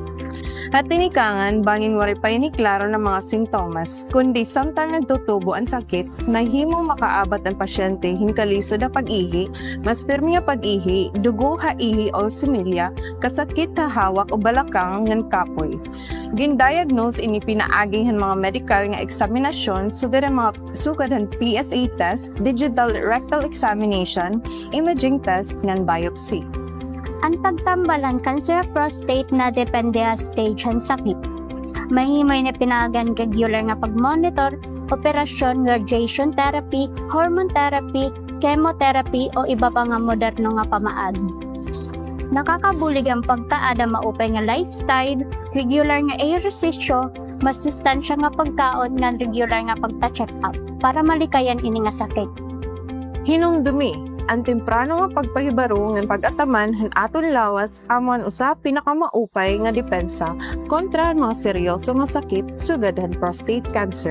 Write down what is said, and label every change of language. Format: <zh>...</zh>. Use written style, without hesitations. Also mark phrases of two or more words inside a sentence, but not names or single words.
<war>At tinikangan, bangin wari pa ni klaro ng mga sintomas, kundi samtang nagtutubo ang sakit, mahimo makaabat ang pasyente hinkaliso na pag-ihi, mas pirmi nga pag-ihi, dugo ha ihi o similya, kasakit ha hawak o balakang ngan kapoy. Gindiagnose ini pinaaging mga medical nga eksaminasyon sugad ang</war> <en>PSA test, digital rectal examination, imaging test</en> <war>ngan biopsy. Ang pagtambalan</war> <en>cancer of prostate</en> <war>na depende sa stage ng sakit. Mahimay na pinagan regular nga pag-monitor, operasyon,</war> <en>radiation therapy, hormone therapy, chemotherapy</en> <war>o iba pa nga moderno nga pamaagi. Nakakabulig ang pagkaada maupay nga lifestyle, regular nga ehersisyo, masustansya nga pagkaon nga regular nga pagta-</war> <en>check up</en> <war>para malikayan ini nga sakit. Hinumdumi ang temprano nga pagpahibaro ng pag-ataman han aton lawas amon usa pinakamaupay nga depensa kontra ang mga seryoso nga sakit sugad han</war> <en>prostate cancer.</en>